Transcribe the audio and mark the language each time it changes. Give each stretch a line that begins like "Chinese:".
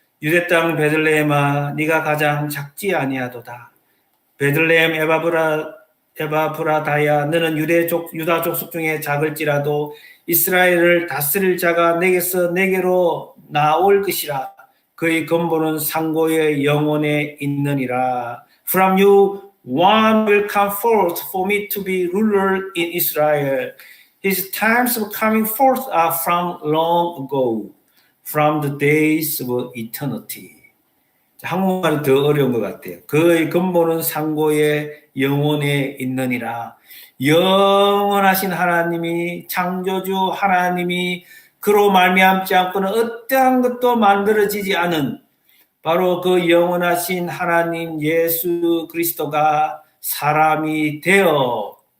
Korean: 유대 땅 베들레헴아 네가 가장 작지 아니하도다. 베들레헴 에바브라다야 너는 유다 족속 중에 작을지라도 이스라엘을 다스릴 자가 내게서 내게로 나올 것이라. 그의 근본은 상고의 영혼에 있느니라.
English: From you one will come forth for me to be ruler in Israel. His times of coming forth are from long ago, from the days of eternity.
Korean: 한국말은 더 어려운 것 같아요. 그의 근본은 상고의 영혼에 있느니라. 영원하신 하나님이, 창조주 하나님이 그로 말미암지 않고는 어떠한 것도 만들어지지 않은 바로 그 영원하신 하나님 예수 그리스도가 사람이 되어,